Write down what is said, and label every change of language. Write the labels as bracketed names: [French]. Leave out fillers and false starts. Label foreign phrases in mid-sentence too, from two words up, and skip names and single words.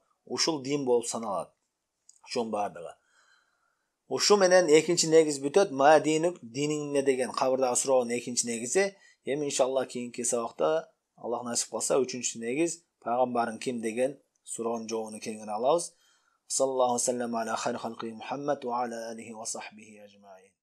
[Kyrgyz] Ушул дин болуп саналат. Ошонун баардыгы. Ушу менен экинчи негиз бүтөт. [Arabic] ما دينك, [Kyrgyz] диниң эмне деген кабырдагы суроонун экинчи негизи. Эми иншаллах кийинки сабакта Аллах насип кылса 3-чү негиз пайгамбарың ким деген суроонун жообун кеңири алабыз. [Arabic] صلى الله عليه وسلم على خير خلقه محمد وعلى آله وصحبه أجمعين.